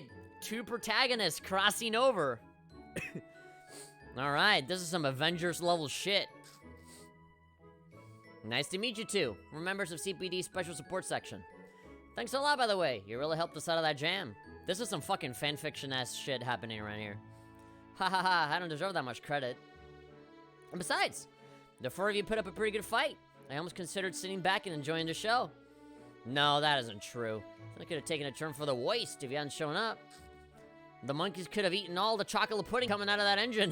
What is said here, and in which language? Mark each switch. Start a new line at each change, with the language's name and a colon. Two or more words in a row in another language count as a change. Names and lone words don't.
English: 2 protagonists crossing over. Alright, this is some Avengers level shit. Nice to meet you two. We're members of CPD Special Support Section. Thanks a lot, by the way. You really helped us out of that jam. This is some fucking fanfiction-ass shit happening around here. Ha ha ha, I don't deserve that much credit. And besides, the 4 of you put up a pretty good fight. I almost considered sitting back and enjoying the show. No, that isn't true. I could have taken a turn for the waste if you hadn't shown up. The monkeys could have eaten all the chocolate pudding coming out of that engine.